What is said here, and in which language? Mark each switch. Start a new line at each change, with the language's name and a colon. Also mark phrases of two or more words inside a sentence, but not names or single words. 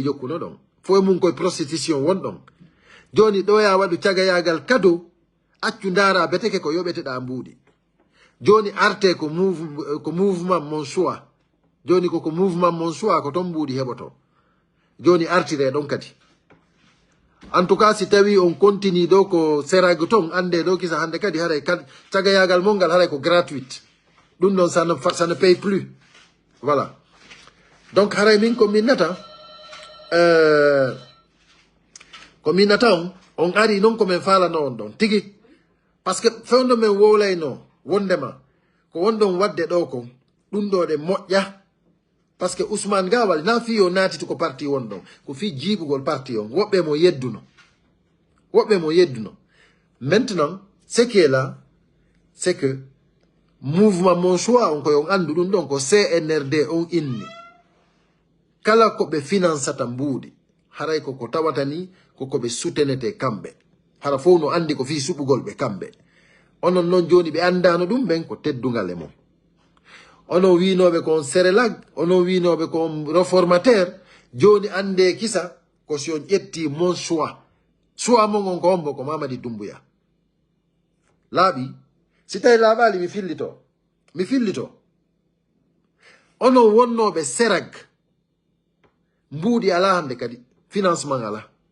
Fula: jokkuno ɗon fo mum koye prostitution won ɗon joni ɗo ya waɗu cagayagal kado accu ndara beteke ko yoɓeteɗa mbuuɗi joni arte ko mouvement mon choix joni koko mouvement mon choix ko ton mbuuɗi heɓoto joni artire ɗon kadi
French: en tout cas
Fula: si tawi on continue ɗo ko Seraga ton ande ɗo kisa hande kadi haray cagayagal mon ngal haray ko gratuite ɗum ɗon
French: ça ne paye plus voilà donc
Fula: haray min ko min nata on ari noon komin falano on ɗon tigi
French: par ce que
Fula: fewdo men wowlayno wondema ko wonɗon wadde ɗo ko ɗum ɗo ɗe moƴƴa
French: par ce que
Fula: Ousmane Gawal na fiyo naatiti ko parti wonɗon ko fi jiibugol parti on woɓɓe mo yedduno
French: maintenant ce qui est là c'est que
Fula: mouvement mon choix on koyon andu ɗum ɗon ko CNRD on inni kala ko ɓe financata mbuuɗi haray koko tawata ni koko ɓe soutenete kamɓe hara fof no andi ko fi suɓugol ɓe kamɓe onon noon joni ɓe andano ɗum ɓen ko teddugal e mum onon winoɓe kon Serelag onon winoɓe kon réformateur joni ande kisa ko si on ƴetti mon choix mon on ko hombo ko Mamadi Doumbouya laaɓi si tawi laaɓali mi fillito onon wonnoɓe Seraga mbuuɗi ala hande kadi financement ala